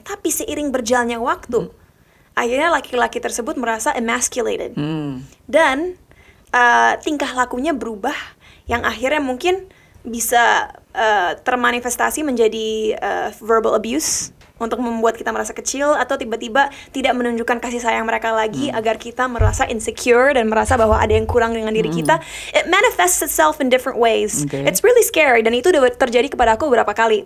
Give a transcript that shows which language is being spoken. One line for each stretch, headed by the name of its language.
Indonesian: Tapi seiring berjalannya waktu, akhirnya laki-laki tersebut merasa emasculated dan tingkah lakunya berubah yang akhirnya mungkin bisa termanifestasi menjadi verbal abuse untuk membuat kita merasa kecil atau tiba-tiba tidak menunjukkan kasih sayang mereka lagi agar kita merasa insecure dan merasa bahwa ada yang kurang dengan diri kita.
English: It manifests itself in different ways. Okay. It's really scary
Indonesian: dan itu udah terjadi kepada aku beberapa kali.